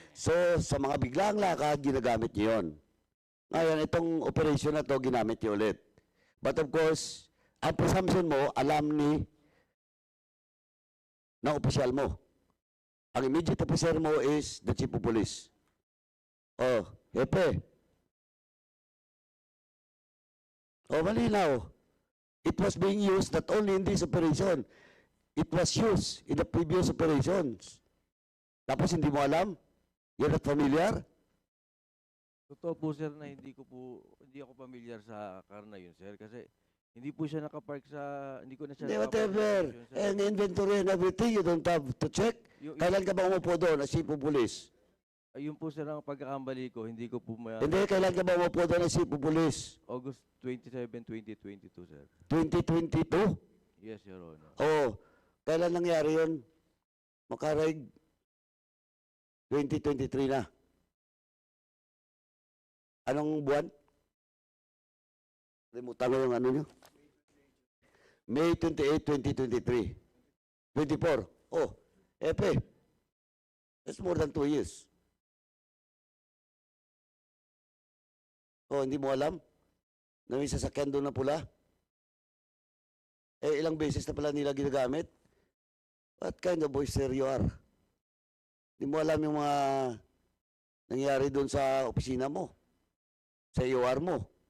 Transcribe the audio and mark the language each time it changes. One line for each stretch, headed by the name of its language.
Filipino: So, sa mga biglang lakad, ginagamit niyo yun. Ngayon, itong operation na to ginamit niyo ulit.
English: But of course,
Filipino: ang presumption mo, alam ng opisyal mo.
English: Ang immediate officer mo is the chief of police. Oh, Hepe. Oh, malinaw. It was being used not only in this operation, it was used in the previous operations.
Filipino: Tapos hindi mo alam?
English: You're not familiar?
Filipino: Totoo po sir na hindi ako familiar sa car na yun sir kasi hindi po siya nakapark sa hindi ko na siya nakapark sa
English: Whatever. station, sir. And inventory and everything, you don't have to check.
Filipino: Kailan ka ba umupo doon
English: as chief of police?
Filipino: Ayun po sir ang pagkakambali ko, hindi ko po Hindi, kailan ka ba umupo doon
English: as chief of police? August 27, 2022 sir. 2022? Yes, Your Honor.
Filipino: Oo. Kailan nangyari yun? Makaraig? 2023 na. Anong buwan? Limutan ko yung ano nyo. May 28, 2023. 24.
English: Oh, epe. That's more than 2 years.
Filipino: Oh, hindi mo alam? Na may sasakyan doon na pula? Eh, ilang beses na pala nila ginagamit?
English: What kind of boyster you are?
Filipino: Hindi mo alam yung mga nangyari doon sa opisina mo, sa UR mo.